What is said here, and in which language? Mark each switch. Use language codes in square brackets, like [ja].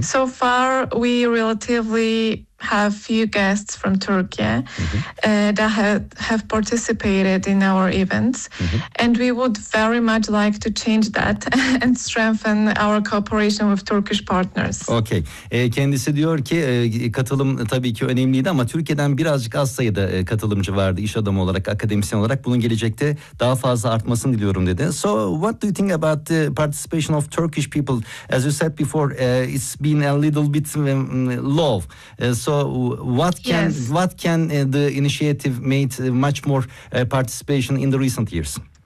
[en] So far, we relatively have few guests from Turkey that have participated in our events. Mm-hmm. And we would very much like to change that and strengthen our cooperation with Turkish partners. Okay. [tr] Kendisi diyor ki katılım tabii ki önemliydi ama Türkiye'den birazcık az sayıda katılımcı vardı iş adamı olarak, akademisyen olarak. Bunun gelecekte daha fazla artmasını diliyorum dedi. [en] So what do you think about the participation of Turkish people? As you said before, it's been a little bit low. So what can the initiative made much more participation in the recent years?